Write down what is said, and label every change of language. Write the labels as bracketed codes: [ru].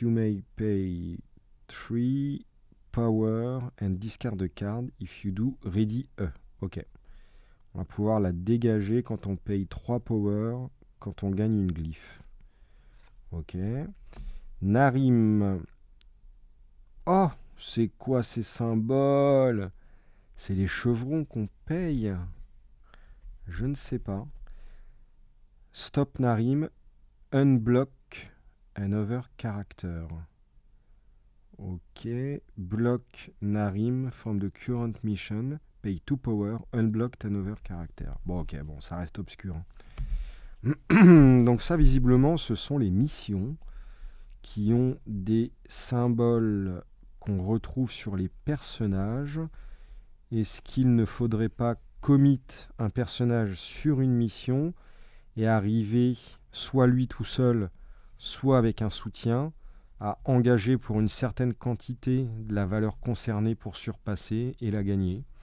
[en] You may pay 3 power and discard a card. If you do, ready a. Ok. [fr] On va pouvoir la dégager quand on paye 3 power, quand on gagne une glyph. Ok. Narim. Oh, C'est quoi ces symboles? C'est les chevrons qu'on paye? Je ne sais pas. [en] Stop Narim, unblock another character. Ok. Block Narim from the current mission. Pay 2 power, unblock another character. [fr] Bon, ok, bon, ça reste obscur. Donc ça, visiblement, ce sont les missions qui ont des symboles qu'on retrouve sur les personnages. Est-ce qu'il ne faudrait pas commit un personnage sur une mission et arriver, soit lui tout seul, soit avec un soutien, à engager pour une certaine quantité de la valeur concernée pour surpasser et la gagner?